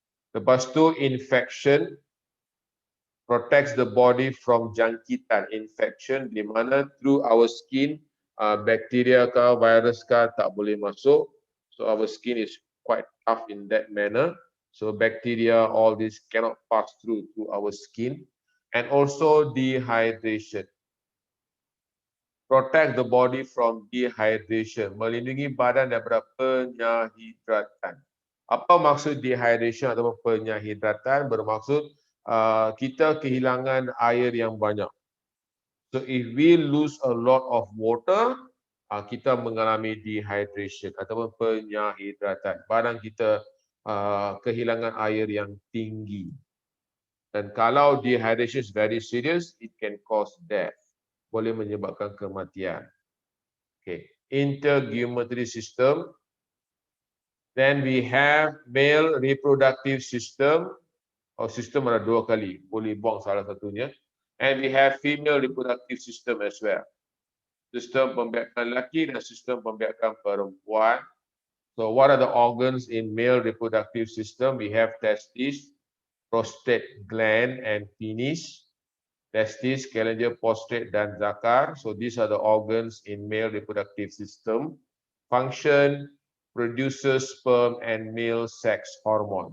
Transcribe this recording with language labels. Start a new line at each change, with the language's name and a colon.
Malay: Lepas tu infection,
English: protects the body from
Malay: jangkitan infection, di mana
English: through our skin,
Malay: bacteria ke virus ke tak boleh masuk.
English: So our skin is quite tough in that manner. So bacteria, all this cannot pass through our skin. And also dehydration. Protect the body from dehydration.
Malay: Melindungi badan daripada penyahidratan. Apa maksud dehydration atau penyahidratan? Bermaksud kita kehilangan air yang banyak.
English: So if we lose a lot of water,
Malay: kita mengalami dehydration ataupun penyahidratan. Badan kita kehilangan air yang tinggi. Dan kalau
English: dehydration is very serious, it can cause death.
Malay: Boleh menyebabkan kematian. Okay. Integumentary system.
English: Then we have male reproductive system.
Malay: Sistem ada dua kali, boleh buang salah satunya.
English: And we have female reproductive system as well.
Malay: Sistem pembiakan lelaki dan sistem pembiakan perempuan.
English: So what are the organs in male reproductive system? We have testis, prostate gland and penis.
Malay: Testis, calengia, prostate dan zakar.
English: So these are the organs in male reproductive system. Function, produces sperm and male sex hormone.